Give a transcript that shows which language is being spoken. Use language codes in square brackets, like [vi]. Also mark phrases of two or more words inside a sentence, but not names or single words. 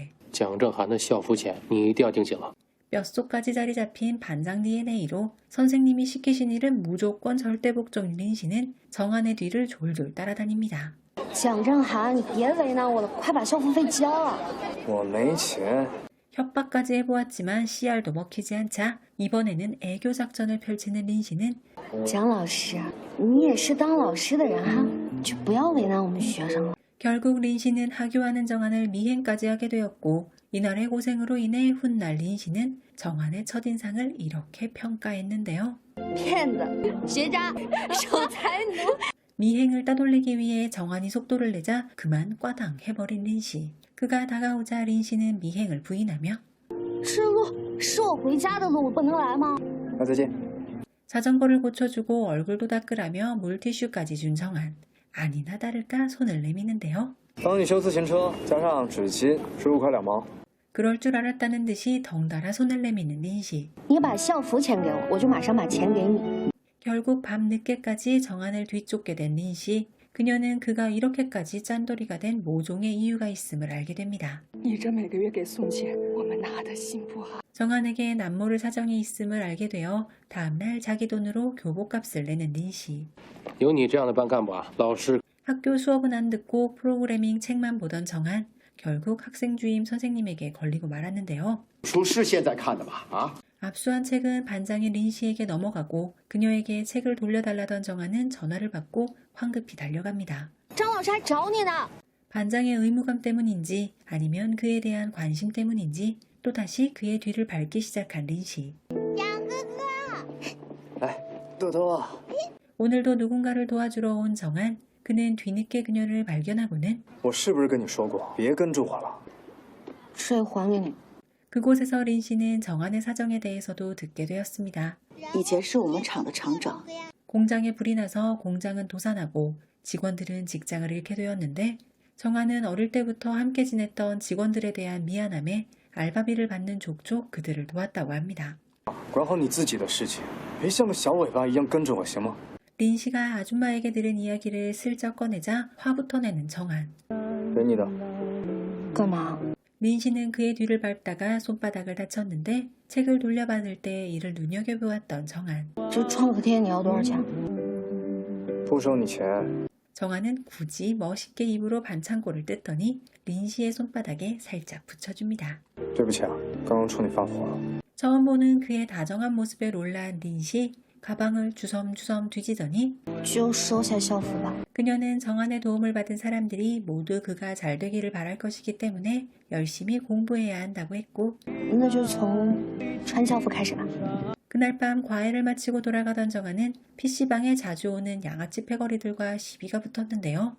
[zh] 蒋正涵的校服钱你一定要盯紧了。 [ko] 뼛속까지 자리 잡힌 반장 DNA로 선생님이 시키신 일은 무조건 절대 복종인 린 씨는 정한의 뒤를 졸졸 따라다닙니다. [zh] 蒋正涵，你别为难我了，快把校服费交了。我没钱。 [ko] 협박까지 해보았지만 CR도 먹히지 않자 이번에는 애교 작전을 펼치는 린 씨는 [zh] 蒋老师，你也是当老师的人哈，就不要为难我们学生了。 [ko] 결국 린 씨는 하교하는 정한을 미행까지 하게 되었고 이날의 고생으로 인해 훗날 린 씨는 정한의 첫인상을 이렇게 평가했는데요. [zh] 骗子，学渣，守财奴。 [ko] 미행을 따돌리기 위해 정한이 속도를 내자 그만 꽈당 해버린 린 씨. 그가 다가오자 린 씨는 미행을 부인하며 [zh] 这路是我回家的路，我不能来吗？那再见。 [ko] 자전거를 고쳐주고 얼굴도 닦으라며 물티슈까지 준 정한. 아니나 다를까 손을 내미는데요. [zh] 帮你修自行车，加上纸巾，15块2毛。 [ko] 그럴 줄 알았다는 듯이 덩달아 손을 내미는 린 씨. [zh] 你把校服钱给我，我就马上把钱给你。 [ko] 결국 밤 늦게까지 정한을 뒤쫓게 된 린 씨. 그녀는 그가 이렇게까지 짠돌이가 된 모종의 이유가 있음을 알게 됩니다. [zh] 你这每个月给送钱，我们拿的心不好。 [ko] 정한에게 남모를 사정이 있음을 알게 되어 다음날 자기 돈으로 교복값을 내는 린 씨. [zh] 有你这样的班干部啊，老师 [ko] 학교 수업은 안 듣고 프로그래밍 책만 보던 정한. 결국 학생 주임 선생님에게 걸리고 말았는데요. [zh] 书是现在看的吧？啊？ [ko] 압수한 책은 반장인 린 씨에게 넘어가고 그녀에게 책을 돌려달라던 정한은 전화를 받고 황급히 달려갑니다. [zh] 张老师还找你呢。 [ko] 반장의 의무감 때문인지 아니면 그에 대한 관심 때문인지 또다시 그의 뒤를 밟기 시작한 린 씨. [zh] 来，豆豆。 [ko] 오늘도 누군가를 도와주러 온 정한. 그는 뒤늦게 그녀를 발견하고는 [zh] 我是不是跟你说过，别跟着我了？这还给你。 [ko] 그곳에서 린 씨는 정한의 사정에 대해서도 듣게 되었습니다. [zh] 以前是我们厂的厂长， [ko] 공장에 불이 나서 공장은 도산하고 직원들은 직장을 잃게 되었는데 정한은 어릴 때부터 함께 지냈던 직원들에 대한 미안함에 알바비를 받는 족족 그들을 도왔다고 합니다. [zh] 管好你自己的事情，别像个小尾巴一样跟着我，行吗？ [ko] 린 씨가 아줌마에게 들은 이야기를 슬쩍 꺼내자 화부터 내는 정한. [zh] 给你的。干嘛？ [ko] 린 씨는 그의 뒤를 밟다가 손바닥을 다쳤는데 책을 돌려받을 때 이를 눈여겨보았던 정한. [zh] 这创可贴你要多少钱？不收你钱。 [ko] 정한은 굳이 멋있게 입으로 반창고를 뜯더니 린 씨의 손바닥에 살짝 붙여줍니다. [zh] 对不起啊，刚刚冲你发火了。 [ko] 처음 보는 그의 다정한 모습에 놀란 린 씨. 가방을 주섬주섬 뒤지더니 [zh] 就收下校服吧。 [ko] 그녀는 정한의 도움을 받은 사람들이 모두 그가 잘 되기를 바랄 것이기 때문에 열심히 공부해야 한다고 했고 [zh] 那就从穿校服开始吧。 [ko] 그날 밤 과외를 마치고 돌아가던 정한은 PC방에 자주 오는 양아치 패거리들과 시비가 붙었는데요.